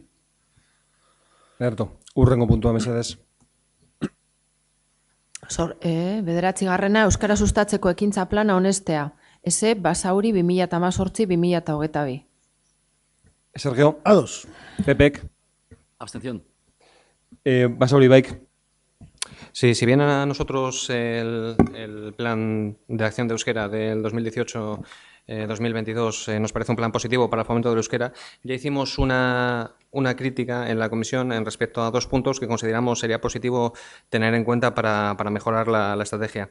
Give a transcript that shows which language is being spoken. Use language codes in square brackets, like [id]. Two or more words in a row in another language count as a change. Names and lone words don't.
[eu] Ederto, urrengo puntua mesedez. Bederatzigarrena, Euskara sustatzeko ekintza plana onestea. Eze, Basauri 2018-2022. Sergio. Ados. Pepek. [es] Abstención. [eu] Basauri Baik. [es] Sí, si bien a nosotros el plan de acción de euskera del 2018-2022 nos parece un plan positivo para el fomento del euskera, ya hicimos una crítica en la comisión en respecto a 2 puntos que consideramos sería positivo tener en cuenta para mejorar la estrategia.